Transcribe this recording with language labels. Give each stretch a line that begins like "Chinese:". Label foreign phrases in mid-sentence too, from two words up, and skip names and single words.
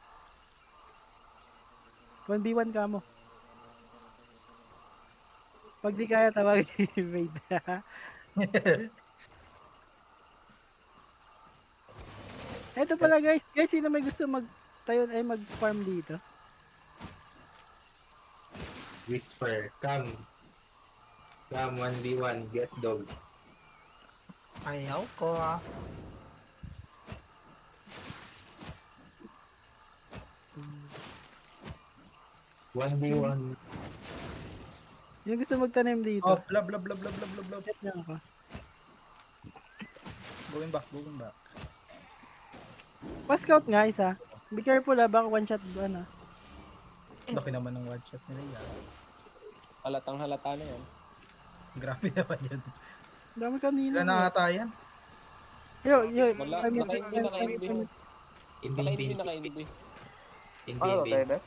Filipino: 1v1 ka mo. Pag di kaya tawag si Invade. Eto pala guys. Guys, sino may gusto magtayo ay mag-farm dito?
English: Whisper. Come. Come 1v1. Get dog.
Filipino: Ayaw ko ah.
English: One v one.
Filipino: Yung gusto magtanim dito. Oh, blah blah blah blah blah blah blah. Chat niyo ako.
English: Going back, going back.
Filipino: Pa-scout nga isa.
English: Be careful baka one shot ano.
Filipino: Laki naman ng
English: one shot
Filipino: nila yan. Halatang halata na yan. Grabe naman yan. Dami kanina. Sila nakatayan. Yo. Wala, naka-inbi. Hindi. Naka-inbi. Ano tayo na?